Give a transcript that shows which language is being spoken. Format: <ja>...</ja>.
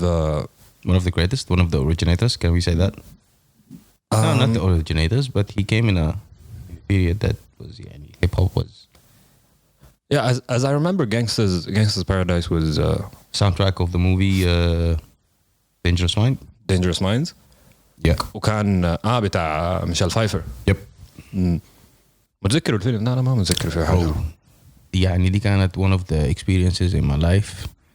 <en>the greatest, one of the originators. Can we say that? No, not the originators, but he came in a period that was hip hop was. Yeah, as I remember, Gangsta's Paradise was soundtrack of the movie Dangerous Minds. Yeah.</en> <ar>وكان بتاع ميشيل فايفر.</ar> <en>Yep.</en> <ar>متذكر الفيلم؟ لا ما متذكر فيه حاجة. يعني دي كانت</ar> <en>one of the experiences in my life.</en>